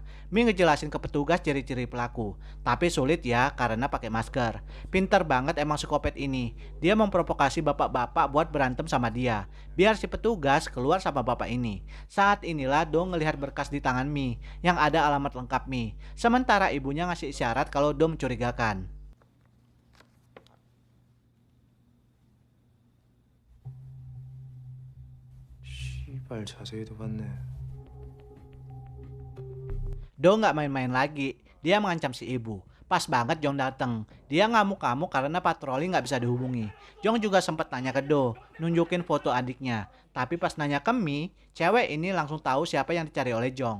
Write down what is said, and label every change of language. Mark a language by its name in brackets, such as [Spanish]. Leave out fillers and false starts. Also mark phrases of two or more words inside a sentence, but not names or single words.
[Indonesian] Mi ngejelasin ke petugas ciri-ciri pelaku, tapi sulit ya karena pakai masker. Pinter banget emang psikopat ini. Dia memprovokasi bapak-bapak buat berantem sama dia, biar si petugas keluar sama bapak ini. Saat inilah Do ngelihat berkas di tangan Mi yang ada alamat lengkap Mi. Sementara ibunya ngasih isyarat kalau Do mencurigakan. [Korean] 씨발 자세히도 봤네. [Indonesian] Do nggak main-main lagi, dia mengancam si ibu. Pas banget Jong dateng. Dia ngamuk-ngamuk karena patroli nggak bisa dihubungi. Jong juga sempat tanya ke Do, nunjukin foto adiknya. Tapi pas nanya ke Mi, cewek ini langsung tahu siapa yang dicari oleh Jong.